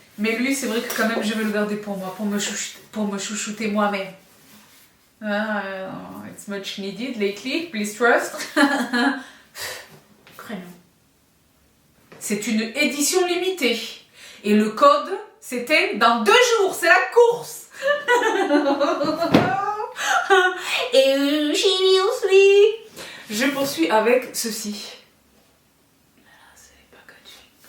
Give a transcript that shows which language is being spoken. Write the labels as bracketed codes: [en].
[fr] Mais lui, c'est vrai que quand même, je vais le garder pour moi, pour me chouchouter moi-même. [en] It's much needed lately, please trust. [fr] Crayon. C'est une édition limitée. Et le code, c'était dans 2 jours, c'est la course. Et je poursuis avec ceci. C'est les packaging.